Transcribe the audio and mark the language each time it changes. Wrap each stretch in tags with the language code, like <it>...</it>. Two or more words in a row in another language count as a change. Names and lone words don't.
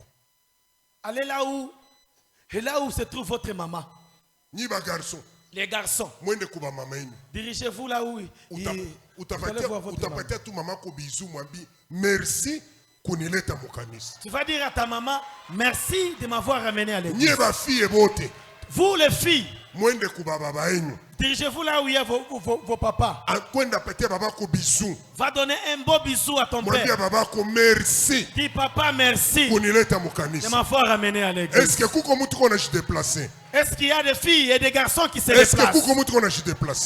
<fr>Allez là où se trouve votre maman.</fr> <sw>Ni ba garçon.</sw> <fr>Les garçons.</fr> <sw>Mwende kwa mama yenu.</sw> <fr>Dirigez-vous là où</fr> <sw>utapatia tu mama ko bisou mwambi merci kunileta mukanisa.</sw> <fr>Tu vas dire à ta maman merci de m'avoir ramené à l'église.</fr> <sw>Ni ba fille bote.</sw> <fr>Vous les filles.</fr> <sw>Mwende kwa baba yenu.</sw> <fr>Dirigez-vous là où il y a vos papas. Va donner un beau bisou à ton père. Merci. Dis papa merci de m'avoir ramené à l'église. Est-ce qu'il y a des filles et des garçons qui se déplacent?</fr>